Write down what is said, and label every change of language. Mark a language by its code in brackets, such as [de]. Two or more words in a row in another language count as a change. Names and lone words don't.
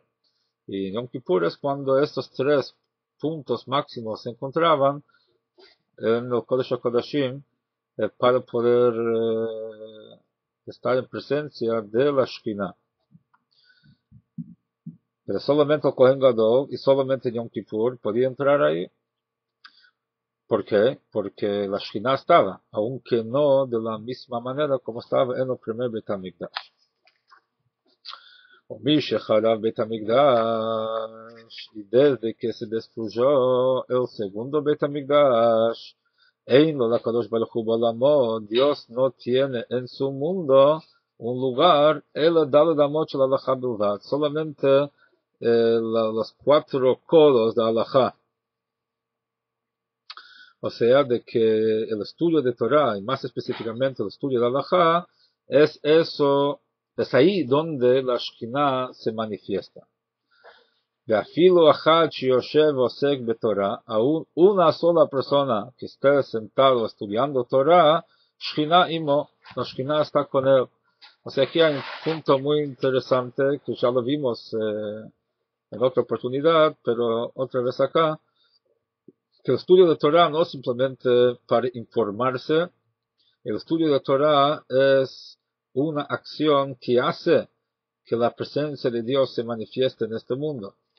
[es] Y Yom Kippur es cuando estos tres puntos máximos se encontraban en el Kodesh HaKodashim para poder estar en presencia de la Shekhinah. pero solamente el Kohen Gadol y solamente Yom Kippur podía entrar ahí. ¿Por qué? Porque la Shekhinah estaba, aunque no de la misma manera como estaba en el primer Beit HaMikdash. [he] ומי שחרב בית המקדש, [es] y desde que se destruyó el segundo Beit HaMikdash, [he] אין לו לקדוש ברוך הוא בעולמו, [es] Dios no tiene en su mundo un lugar, [he] אלא דלת אמות של הלכה בלבד, [es] solamente los 4 codos de הלכה. O sea, de que el estudio de Torah, y más específicamente el estudio de Halajá, es eso, es ahí donde la Shekhinah se manifiesta. [he] ואפילו אחד שיושב ועוסק בתורה, [es] aún una sola persona que esté sentado estudiando Torah, [he] שכינה עמו, [es] la Shekhinah está con él. O sea, aquí hay un punto muy interesante que ya lo vimos en otra oportunidad, pero otra vez acá, que el estudio de Torah no es simplemente para informarse, el estudio de Torah es una acción que hace que la presencia de Dios se manifieste en este mundo.